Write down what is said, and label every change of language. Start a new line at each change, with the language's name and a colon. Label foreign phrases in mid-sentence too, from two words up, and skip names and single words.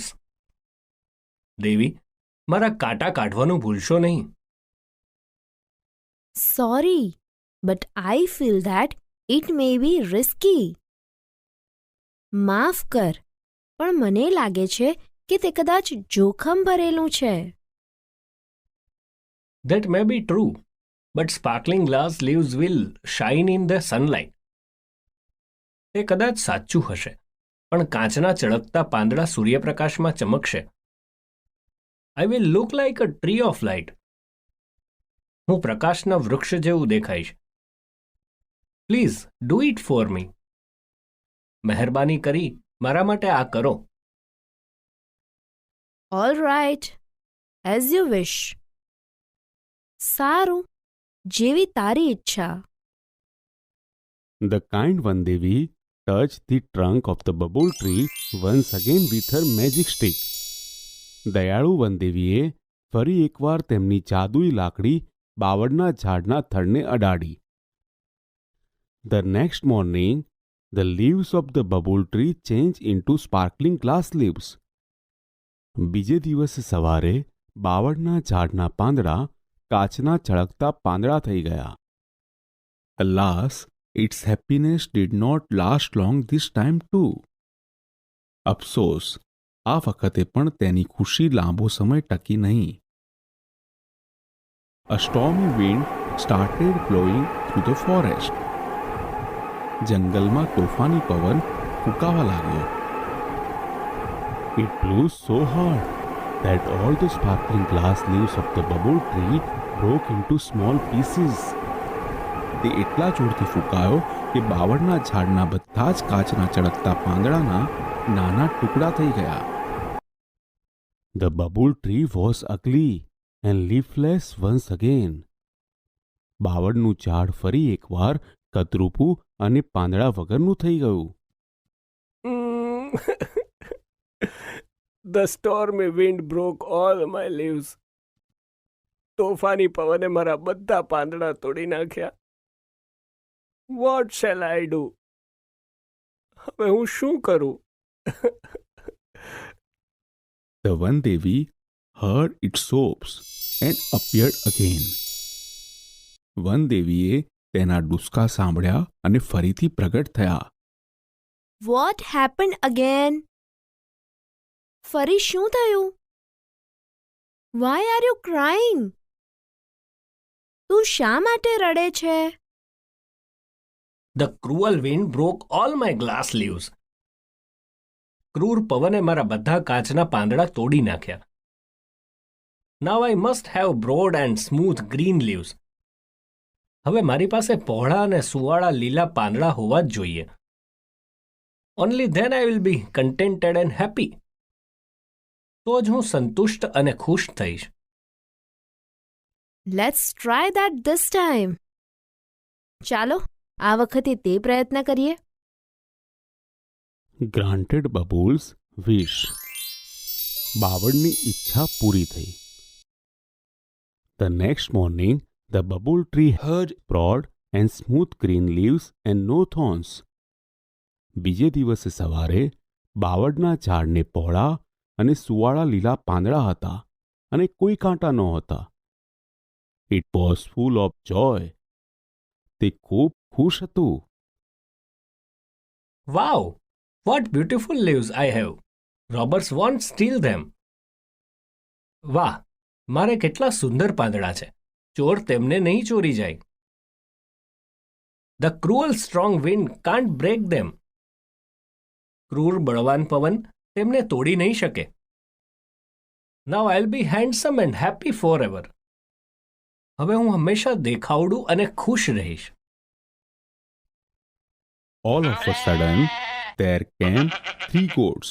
Gujarati: દેવી, મારા કાંટા કાઢવાનું ભૂલશો નહીં.
English: Sorry, but I feel that it may be risky.
Gujarati: માફ કર, પણ મને લાગે છે કે તે કદાચ જોખમ ભરેલું છે.
English: That may be true, but sparkling glass leaves will shine in the sunlight.
Gujarati: તે કદાચ સાચું હશે, પણ કાચના ચળકતા પાંદડા સૂર્યપ્રકાશમાં ચમકશે.
English: I will look like a tree of light.
Gujarati: હું પ્રકાશના વૃક્ષ જેવું દેખાઈશ.
English: Please do it for me.
Gujarati: મહેરબાની કરી મારા માટે આ કરો.
English: All right, as you wish.
Gujarati: સારું, જેવી તારી ઈચ્છા.
English: The kind Vandevi touched the trunk of the bubble tree once again with her magic stick.
Gujarati: દયાળુ વનદેવીએ ફરી એકવાર તેમની જાદુઈ લાકડી બાવળના ઝાડના થડને અડાડી.
English: The next morning, the leaves of the bubble tree changed into sparkling glass leaves.
Gujarati: બીજે દિવસે સવારે બાવળના ઝાડના પાંદડા કાચના ચળકતા પાંદડા થઈ ગયા.
English: Alas, its happiness did not last long this time too.
Gujarati: અફસોસ, આ વખતે પણ તેની ખુશી લાંબો સમય ટકી નહીં.
English: A stormy wind started blowing through the forest.
Gujarati: જંગલમાં તોફાની પવન ફૂંકાવા લાગ્યો.
English: It blew so hard that all the sparkling glass leaves of the bubble tree broke into small pieces.
Gujarati: તે એટલા જોરથી ફૂંકાયો કે બાવળના ઝાડના બધા જ કાચના ચળકતા પાંદડાના નાના ટુકડા થઈ ગયા.
English: The bubble tree was ugly and leafless once again.
Gujarati: બાવળનું ઝાડ ફરી એકવાર કદરૂપું અને પાંદડા વગરનું થઈ ગયું.
English: The stormy wind broke all my leaves.
Gujarati: તોફાની પવને મારા બધા પાંદડા તોડી નાખ્યા.
English: What shall I do?
Gujarati: હવે હું શું કરું?
English: The Vandevi heard its sobs and appeared again.
Gujarati: વનદેવીએ તેના ડુસકા સાંભળ્યા અને ફરીથી પ્રગટ થયા.
English: What happened again?
Gujarati: ફરી શું થયું?
English: Why are you crying?
Gujarati: તું શા માટે રડે છે?
English: The cruel wind broke all my glass leaves.
Gujarati: ક્રૂર પવને મારા બધા કાચના પાંદડા તોડી નાખ્યા.
English: Now I must have broad and smooth green leaves.
Gujarati: હવે મારી પાસે પહોળા અને સુવાળા લીલા પાંદડા હોવા જ જોઈએ.
English: Only then I will be contented and happy.
Gujarati: તો જ હું સંતુષ્ટ અને ખુશ થઈશ.
English: Let's try that this time.
Gujarati: ચાલો આ વખતે તે પ્રયત્ન કરીએ.
English: Granted Bubbles' wish.
Gujarati: બાવળની ઈચ્છા પૂરી થઈ.
English: The next morning, the bubble tree had broad and smooth green leaves and no thorns.
Gujarati: બીજે દિવસે સવારે બાવળના ઝાડને પહોળા અને સુવાળા લીલા પાંદડા હતા અને કોઈ કાંટા નહોતા.
English: It was full of joy.
Gujarati: તે ખૂબ ખુશ હતું.
English: Wow! What beautiful leaves I have! Robbers won't steal them.
Gujarati: વાહ! મારે કેટલા સુંદર પાંદડા છે. ચોર તેમને નહીં ચોરી જાય.
English: The cruel strong wind can't break them.
Gujarati: ક્રૂર બળવાન પવન તેમને તોડી નહીં શકે.
English: Now I'll be handsome and happy forever.
Gujarati: હવે હું હંમેશા દેખાવડું અને ખુશ રહીશ.
English: All of a sudden, there came 3 goats.